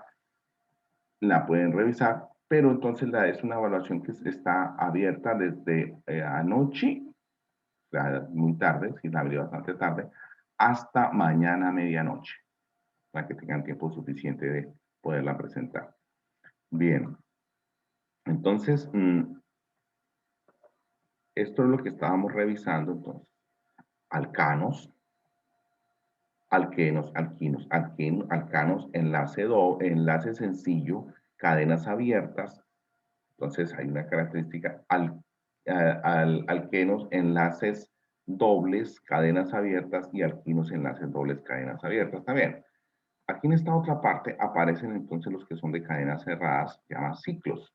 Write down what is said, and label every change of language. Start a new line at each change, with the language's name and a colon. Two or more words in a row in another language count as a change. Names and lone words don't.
Spanish: La pueden revisar, pero entonces es una evaluación que está abierta desde anoche, muy tarde, sí, la abrí bastante tarde, hasta mañana medianoche, para que tengan tiempo suficiente de poderla presentar. Bien, entonces, esto es lo que estábamos revisando, entonces, alcanos, alquenos, alquinos, alcanos, enlace sencillo, cadenas abiertas. Entonces hay una característica, alquenos, enlaces dobles, cadenas abiertas, y alquinos, enlaces dobles, cadenas abiertas también. Aquí en esta otra parte aparecen entonces los que son de cadenas cerradas, que llaman ciclos.